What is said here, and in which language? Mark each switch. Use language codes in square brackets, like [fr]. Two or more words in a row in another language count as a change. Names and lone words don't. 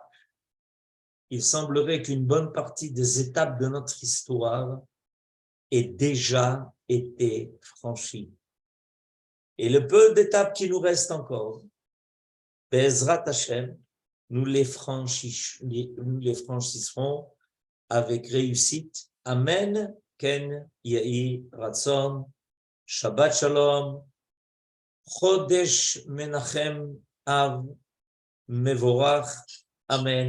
[fr] Il semblerait qu'une bonne partie des étapes de notre histoire ait déjà été franchie. Et le peu d'étapes qui nous restent encore, [he] בעזרת השם, [fr] nous les franchisserons avec réussite. [he] אמן. כן יהי רצון. שבת שלום. חודש מנחם אב מבורך. Amen.